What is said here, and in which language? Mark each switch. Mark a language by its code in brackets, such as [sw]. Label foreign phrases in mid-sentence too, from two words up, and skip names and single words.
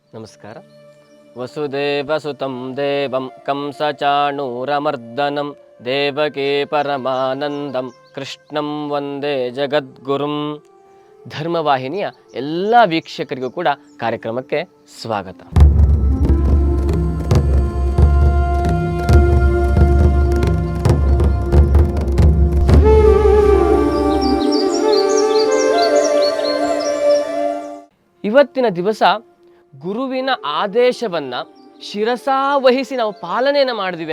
[kn] ನಮಸ್ಕಾರ. [sa] ವಸುದೇವಸುತಂ ದೇವಂ ಕಂಸಚಾಣೂರಮರ್ದನಂ ದೇವಕೀ ಪರಮಾನಂದಂ ಕೃಷ್ಣಂ ವಂದೇ ಜಗದ್ಗುರುಂ. [kn] ಧರ್ಮವಾಹಿನಿಯ ಎಲ್ಲ ವೀಕ್ಷಕರಿಗೂ ಕೂಡ ಕಾರ್ಯಕ್ರಮಕ್ಕೆ ಸ್ವಾಗತ. ಇವತ್ತಿನ ದಿವಸ ಗುರುವಿನ ಆದೇಶವನ್ನು ಶಿರಸಾವಹಿಸಿ ನಾವು ಪಾಲನೆಯನ್ನು ಮಾಡಿದ್ವಿ